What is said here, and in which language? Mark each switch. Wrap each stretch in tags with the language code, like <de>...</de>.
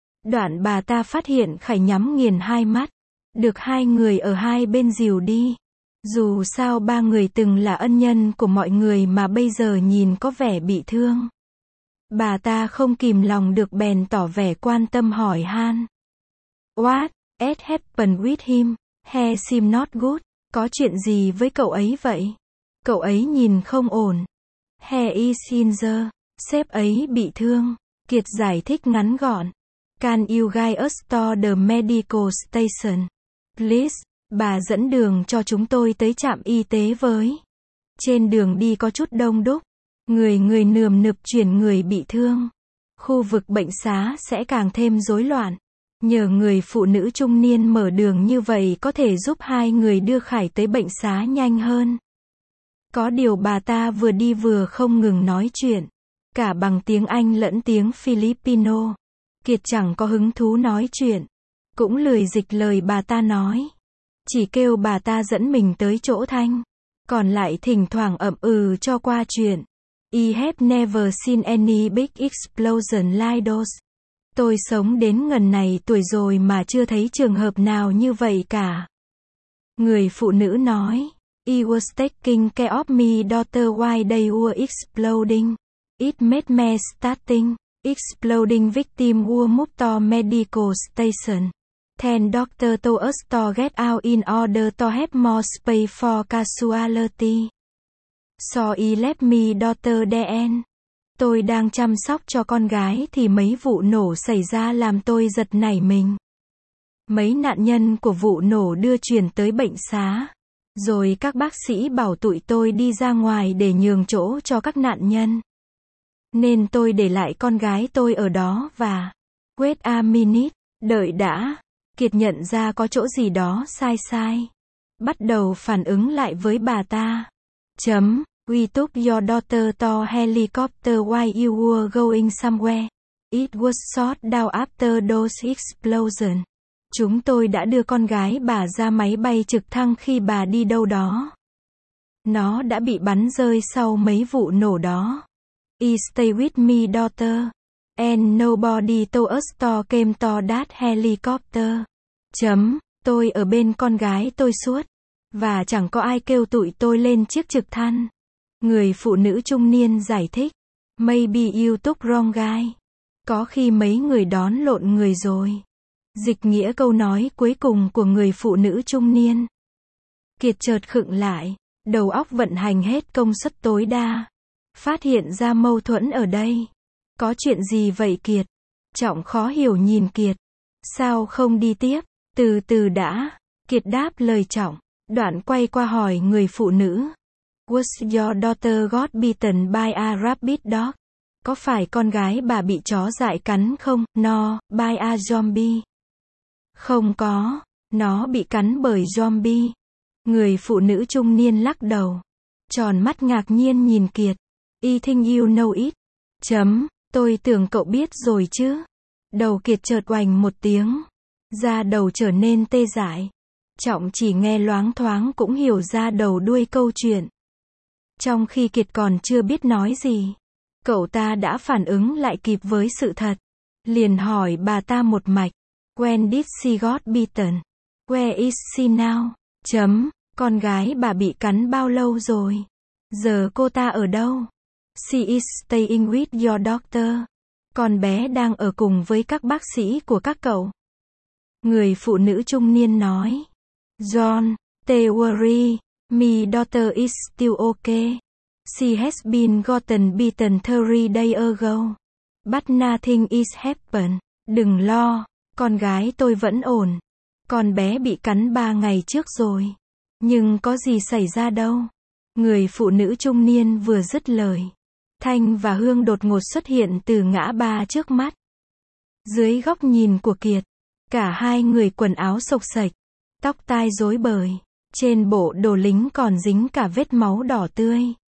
<vi>Đoạn bà ta phát hiện Khải nhắm nghiền hai mắt. Được hai người ở hai bên dìu đi. Dù sao ba người từng là ân nhân của mọi người mà bây giờ nhìn có vẻ bị thương. Bà ta không kìm lòng được bèn tỏ vẻ quan tâm hỏi han.</vi> <en>What has happened with him? He seems not good.</en> <vi>Có chuyện gì với cậu ấy vậy? Cậu ấy nhìn không ổn.</vi> <en>He is injured.</en> <vi>Sếp ấy bị thương. Kiệt giải thích ngắn gọn.</vi> <en>Can you guide us to the medical station?</en> <vi>Please, bà dẫn đường cho chúng tôi tới trạm y tế với. Trên đường đi có chút đông đúc. Người nườm nượp chuyển người bị thương. Khu vực bệnh xá sẽ càng thêm rối loạn. Nhờ người phụ nữ trung niên mở đường như vậy có thể giúp hai người đưa Khải tới bệnh xá nhanh hơn. Có điều bà ta vừa đi vừa không ngừng nói chuyện. Cả bằng tiếng Anh lẫn tiếng Filipino. Kiệt chẳng có hứng thú nói chuyện. Cũng lười dịch lời bà ta nói. Chỉ kêu bà ta dẫn mình tới chỗ Thanh. Còn lại thỉnh thoảng ậm ừ cho qua chuyện.</vi> <en>I have never seen any big explosion like those.</en> <vi>Tôi sống đến ngần này tuổi rồi mà chưa thấy trường hợp nào như vậy cả. Người phụ nữ nói.</vi> <en>I was taking care of my daughter while they were exploding. It made me starting. Exploding victim were moved to medical station. Then doctor told us to get out in order to have more space for casualty. So he left me daughter Dan.</en> <vi>Tôi đang chăm sóc cho con gái thì mấy vụ nổ xảy ra làm tôi giật nảy mình. Mấy nạn nhân của vụ nổ đưa chuyển tới bệnh xá. Rồi các bác sĩ bảo tụi tôi đi ra ngoài để nhường chỗ cho các nạn nhân. Nên tôi để lại con gái tôi ở đó và...</vi> <en>Wait a minute,</en> <vi>đợi đã. Kiệt nhận ra có chỗ gì đó sai sai. Bắt đầu phản ứng lại với bà ta.</vi> <en>Chấm, we took your daughter to helicopter while you were going somewhere. It was shot down after those explosions.</en> <vi>Chúng tôi đã đưa con gái bà ra máy bay trực thăng khi bà đi đâu đó. Nó đã bị bắn rơi sau mấy vụ nổ đó.</vi> <en>I stay with me daughter. And nobody told us to came to that helicopter.</en> <vi>Chấm, tôi ở bên con gái tôi suốt. Và chẳng có ai kêu tụi tôi lên chiếc trực thăng. Người phụ nữ trung niên giải thích.</vi> <en>Maybe you took wrong guy.</en> <vi>Có khi mấy người đón lộn người rồi. Dịch nghĩa câu nói cuối cùng của người phụ nữ trung niên. Kiệt chợt khựng lại. Đầu óc vận hành hết công suất tối đa. Phát hiện ra mâu thuẫn ở đây. Có chuyện gì vậy Kiệt? Trọng khó hiểu nhìn Kiệt. Sao không đi tiếp? Từ từ đã. Kiệt đáp lời Trọng. Đoạn quay qua hỏi người phụ nữ.</vi> <en>Was your daughter got bitten by a rabbit dog?</en> <vi>Có phải con gái bà bị chó dại cắn không?</vi> <en>No, by a zombie.</en> <vi>Không có. Nó bị cắn bởi zombie. Người phụ nữ trung niên lắc đầu. Tròn mắt ngạc nhiên nhìn Kiệt.</vi> <en>I think you know it.</en> <vi>Chấm, tôi tưởng cậu biết rồi chứ. Đầu Kiệt chợt oành một tiếng. Da đầu trở nên tê dại. Trọng chỉ nghe loáng thoáng cũng hiểu ra đầu đuôi câu chuyện. Trong khi Kiệt còn chưa biết nói gì, cậu ta đã phản ứng lại kịp với sự thật. Liền hỏi bà ta một mạch.</vi> <en>When did she got bitten? Where is she now?</en> <vi>Chấm, con gái bà bị cắn bao lâu rồi? Giờ cô ta ở đâu?</vi> <en>She is staying with your doctor.</en> <vi>Con bé đang ở cùng với các bác sĩ của các cậu. Người phụ nữ trung niên nói.</vi> <en>John, don't worry, my daughter is still okay. She has been gotten bitten 3 days ago. But nothing is happened.</en> <vi>Đừng lo, con gái tôi vẫn ổn. Con bé bị cắn 3 ngày trước rồi. Nhưng có gì xảy ra đâu. Người phụ nữ trung niên vừa dứt lời. Thanh và Hương đột ngột xuất hiện từ ngã ba trước mắt. Dưới góc nhìn của Kiệt, cả hai người quần áo xộc xệch, tóc tai rối bời, trên bộ đồ lính còn dính cả vết máu đỏ tươi.</vi>